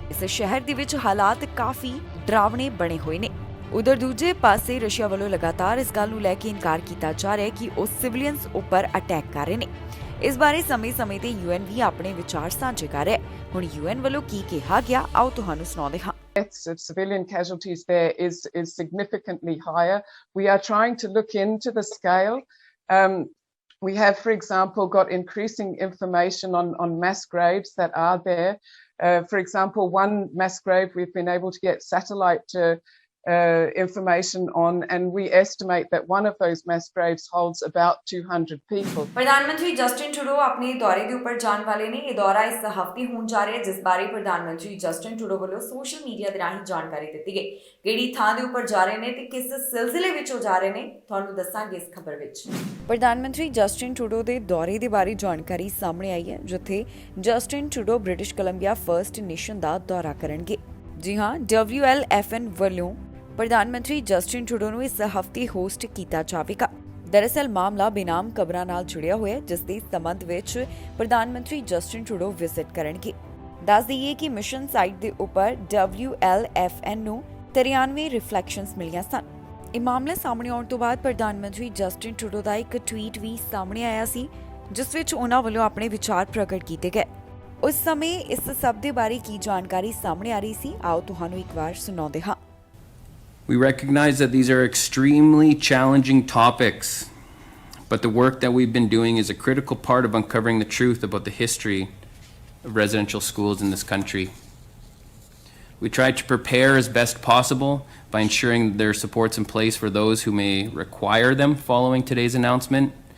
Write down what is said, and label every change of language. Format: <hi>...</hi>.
<pa>ਇਸ ਸ਼ਹਿਰ ਦੇ ਵਿੱਚ ਹਾਲਾਤ ਕਾਫੀ ਡਰਾਵਣੇ ਬਣੇ ਹੋਏ ਨੇ। ਉਧਰ ਦੂਜੇ ਪਾਸੇ ਰਸ਼ੀਆ ਵੱਲੋਂ ਲਗਾਤਾਰ ਇਸ ਗੱਲ ਨੂੰ ਲੈ ਕੇ ਇਨਕਾਰ ਕੀਤਾ ਜਾ ਰਿਹਾ ਹੈ ਕਿ ਉਹ ਸਿਵਿਲੀਅਨਸ ਉੱਪਰ ਅਟੈਕ ਕਰ ਰਹੇ ਨੇ। ਇਸ ਬਾਰੇ ਸਮੇਂ-ਸਮੇਂ ਤੇ ਯੂਐਨ ਵੀ ਆਪਣੇ ਵਿਚਾਰ ਸਾਂਝੇ ਕਰ ਰਿਹਾ ਹੈ। ਹੁਣ ਯੂਐਨ ਵੱਲੋਂ ਕੀ ਕਿਹਾ ਗਿਆ, ਆਓ ਤੁਹਾਨੂੰ ਸੁਣਾਉਂਦੇ ਹਾਂ।</pa> <en>Deaths of civilian casualties there is significantly higher. We are trying to look into the scale. We have, for example, got increasing information on mass graves that are there. For example, one mass grave we've been able to get satellite information on, and we estimate that one of those mass graves holds about 200 people.</en> <pa>ਪ੍ਰਧਾਨ ਮੰਤਰੀ Justin Trudeau ਆਪਣੇ ਦੌਰੇ ਦੇ ਉੱਪਰ ਜਾਣ ਵਾਲੇ ਨੇ। ਇਹ ਦੌਰਾ ਇਸ ਹਫ਼ਤੇ ਹੋਣ ਜਾ ਰਿਹਾ ਹੈ, ਜਿਸ ਬਾਰੇ ਪ੍ਰਧਾਨ ਮੰਤਰੀ ਜਸਟਿਨ ਟਰੂਡੋ ਵੱਲੋਂ ਸੋਸ਼ਲ ਮੀਡੀਆ ਦੇ ਰਾਹੀਂ ਜਾਣਕਾਰੀ ਦਿੱਤੀ ਗਈ। ਕਿਹੜੀ ਥਾਂ ਦੇ ਉੱਪਰ ਜਾ ਰਹੇ ਨੇ ਤੇ ਕਿਸ ਸਿਲਸਿਲੇ ਵਿੱਚ ਉਹ ਜਾ ਰਹੇ ਨੇ, ਤੁਹਾਨੂੰ ਦੱਸਾਂਗੇ ਇਸ ਖਬਰ ਵਿੱਚ। ਪ੍ਰਧਾਨ ਮੰਤਰੀ ਜਸਟਿਨ ਟਰੂਡੋ ਦੇ ਦੌਰੇ ਦੇ ਬਾਰੇ ਜਾਣਕਾਰੀ ਸਾਹਮਣੇ ਆਈ ਹੈ, ਜਿੱਥੇ Justin Trudeau British Columbia first nation ਦਾ ਦੌਰਾ ਕਰਨਗੇ। ਜੀ ਹਾਂ, WLFN ਵੱਲੋਂ ਪ੍ਰਧਾਨ ਮੰਤਰੀ ਜਸਟਿਨ ਟਰੂਡੋ ਨੂੰ ਇਸ ਹਫ਼ਤੇ ਹੋਸਟ ਕੀਤਾ ਜਾਵੇਗਾ। ਦਰਅਸਲ ਮਾਮਲਾ ਬੇਨਾਮ ਕਬਰਾਂ ਨਾਲ ਜੁੜਿਆ ਹੋਇਆ ਹੈ, ਜਿਸ ਦੇ ਸੰਬੰਧ ਵਿੱਚ ਪ੍ਰਧਾਨ ਮੰਤਰੀ ਜਸਟਿਨ ਟਰੂਡੋ ਵਿਜ਼ਿਟ ਕਰਨਗੇ। ਦੱਸ ਦਈਏ ਕਿ ਮਿਸ਼ਨ ਸਾਈਟ ਦੇ ਉੱਪਰ WLFN ਨੂੰ 93 ਰਿਫਲੈਕਸ਼ਨਸ ਮਿਲੀਆਂ ਸਨ। ਇਹ ਮਾਮਲਾ ਸਾਹਮਣੇ ਆਉਣ ਤੋਂ ਬਾਅਦ ਪ੍ਰਧਾਨ ਮੰਤਰੀ ਜਸਟਿਨ ਟਰੂਡੋ ਦਾ ਇੱਕ ਟਵੀਟ ਵੀ ਸਾਹਮਣੇ ਆਇਆ ਸੀ, ਜਿਸ ਵਿੱਚ ਉਹਨਾਂ ਵੱਲੋਂ ਆਪਣੇ ਵਿਚਾਰ ਪ੍ਰਗਟ ਕੀਤੇ ਗਏ। ਉਸ ਸਮੇਂ ਇਸ ਸਭ ਦੇ ਬਾਰੇ ਕੀ ਜਾਣਕਾਰੀ ਸਾਹਮਣੇ ਆ ਰਹੀ ਸੀ, ਆਓ ਤੁਹਾਨੂੰ ਇੱਕ ਵਾਰ ਸੁਣਾਉਂਦੇ ਹਾਂ।</pa> <en>We recognize that these are extremely challenging topics, but the work that we've been doing is a critical part of uncovering the truth about the history of residential schools in this country. We try to prepare as best possible by ensuring that there are supports in place for those who may require them following today's announcement,</en>